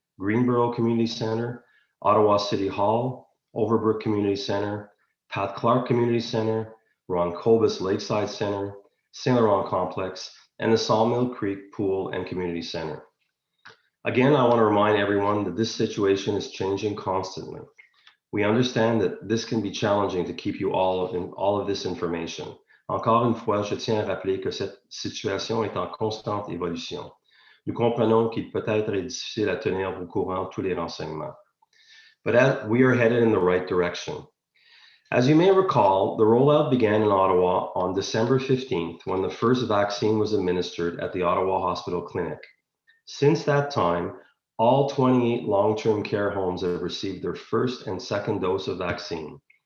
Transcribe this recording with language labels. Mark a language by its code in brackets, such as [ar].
[en] Greenboro Community Center, Ottawa City Hall, Overbrook Community Center, Pat Clark Community Center, Ron Cobus Lakeside Center, Saint Laurent Complex, and the Sawmill Creek Pool and Community Center. Again, I want to remind everyone that this situation is changing constantly. We understand that this can be challenging to keep you all in all of this information. [fr] Encore une fois, je tiens à rappeler que cette situation est en constante évolution. Nous comprenons qu'il peut être difficile à tenir au courant tous les renseignements. [en] But as we are headed in the right direction. As you may recall, the rollout began in Ottawa on December 15th when the first vaccine was administered at the Ottawa Hospital Clinic. Since that time, all 28 long-term care homes have received their first and second dose of vaccine.